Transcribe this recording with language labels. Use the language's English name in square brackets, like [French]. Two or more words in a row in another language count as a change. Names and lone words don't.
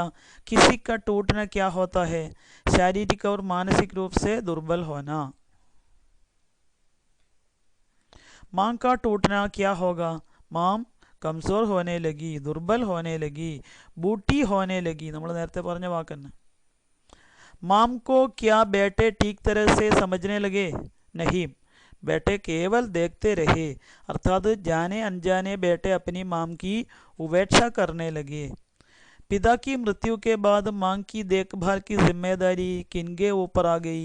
[Hindi] किसी का टूटना क्या होता है? शारीरिक और मानसिक रूप से दुर्बल होना। मां का टूटना क्या होगा? मां കംസോർ होने लगी, दुर्बल होने लगी, बूटी होने लगी. [Malayalam] നമ്മൾ നേരത്തെ പറഞ്ഞ വാക്കന്നെ. [Hindi] माम को क्या बेटे ठीक तरह से समझने लगे? नहीं, बेटे केवल देखते रहे. अर्थात जाने अनजाने बेटे अपनी माम की उपेक्षा करने लगे. पिता की मृत्यु के बाद मां की देखभाल की जिम्मेदारी किनके ऊपर आ गई?